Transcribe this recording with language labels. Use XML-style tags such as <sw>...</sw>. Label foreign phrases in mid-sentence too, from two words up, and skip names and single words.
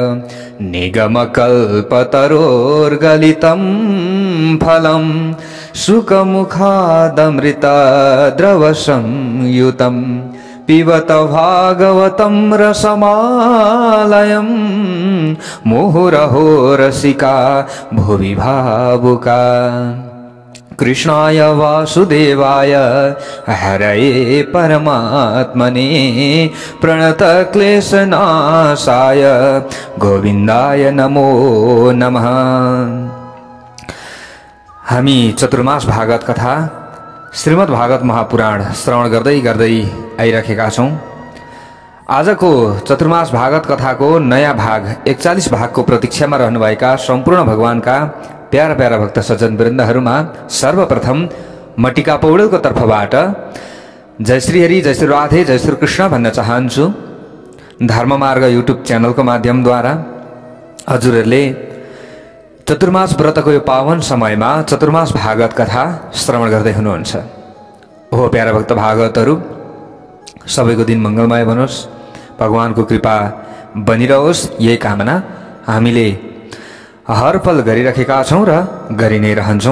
<sa>निगमकल्पतरोर्गलितं फलं शुकमुखादमृतद्रवसंयुतं पिबत भागवतं रसमालयं मुहुरहो रसिका भुवि भावुका। कृष्णाय वासुदेवाय हरये परमात्मने प्रणतक्लेशनाशाय गोविन्दाय नमो नमः।</sa> <ne>हामी चतुर्मास भागवत कथा श्रीमद् भागवत महापुराण श्रवण गर्दै गर्दै आइराखेका छौं। आजको चतुर्मास भागवत कथाको नयाँ भाग 41 भागको प्रतीक्षामा रहनुभएका सम्पूर्ण भगवानका प्यारा प्यारा भक्त सज्जन वृन्दहरूमा सर्वप्रथम म टिका पौडेलको तर्फबाट जय श्री हरि, जय श्री राधे, जय श्री कृष्ण भन्न चाहन्छु। धर्ममार्ग युट्युब च्यानलको माध्यमद्वारा हजुरहरूले चतुर्मास व्रतको यो पावन समयमा चतुर्मास भागवत कथा श्रवण गर्दै हुनुहुन्छ। ओहो प्यारा भक्त भागवतहरू, सबैको दिन मङ्गलमय बनोस्, भगवानको कृपा बनिरहोस्, यही कामना हामीले हर पल गरिराखेका छौं र गरि नै रहन्छौं।</ne>